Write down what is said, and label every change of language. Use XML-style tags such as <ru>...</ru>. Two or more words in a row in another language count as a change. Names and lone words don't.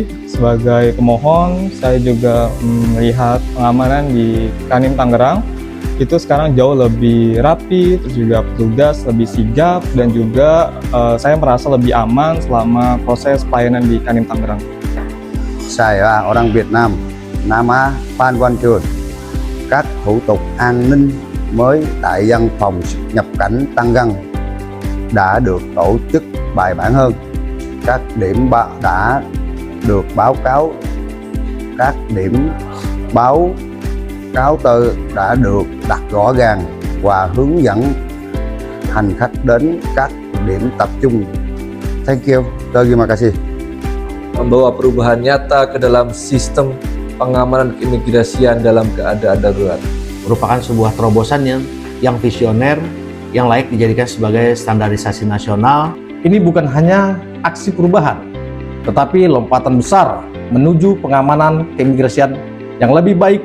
<id>Sebagai pemohon, saya juga melihat pengamanan di Kanim Tangerang itu sekarang jauh lebih rapi, terus juga petugas lebih sigap, dan juga saya merasa lebih aman selama proses pelayanan di Kanim Tangerang. Saya orang Việt Nam, nama Phan Văn Trường.</id> <vi>Các thủ tục an ninh mới tại văn phòng xuất nhập cảnh Tangerang đã được tổ chức bài bản hơn. Các điểm đã được báo cáo, các điểm báo cáo từ đã được đặt rõ ràng và hướng dẫn hành khách đến các điểm tập trung.</vi> <en>Thank you.</en> <id>Terima kasih. Membawa perubahan nyata ke dalam sistem pengamanan keimigrasian dalam keadaan darurat. Merupakan sebuah terobosan yang visioner, yang layak dijadikan sebagai standarisasi nasional. Ini bukan hanya aksi perubahan, tetapi lompatan besar menuju pengamanan keimigrasian yang lebih baik.</id>